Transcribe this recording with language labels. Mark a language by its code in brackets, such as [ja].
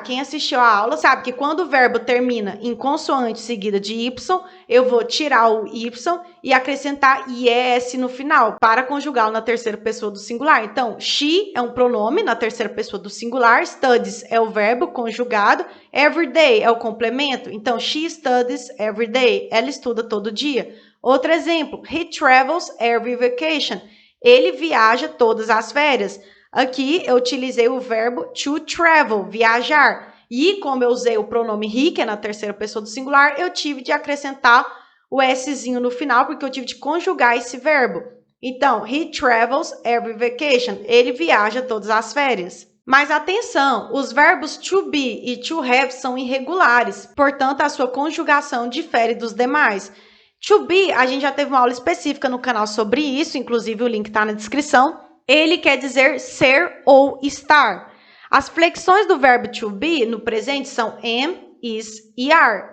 [pt] Quem assistiu a aula sabe que quando o verbo termina em consoante seguida de y, eu vou tirar o y e acrescentar es no final, para conjugá-lo na terceira pessoa do singular. Então, she é um pronome na terceira pessoa do singular, studies é o verbo conjugado, every day é o complemento. [en] Então, she studies every day. [pt] Ela estuda todo dia. Outro exemplo, [en] he travels every vacation. [pt] Ele viaja todas as férias. Aqui eu utilizei o verbo to travel, viajar. E como eu usei o pronome he, que é na terceira pessoa do singular, eu tive de acrescentar o szinho no final, porque eu tive de conjugar esse verbo. [en] Então, he travels every vacation. [pt] Ele viaja todas as férias. Mas atenção, os verbos to be e to have são irregulares, portanto, a sua conjugação difere dos demais. To be, a gente já teve uma aula específica no canal sobre isso, inclusive o link está na descrição. Ele quer dizer ser ou estar. As flexões do verbo to be no presente são am, is e are.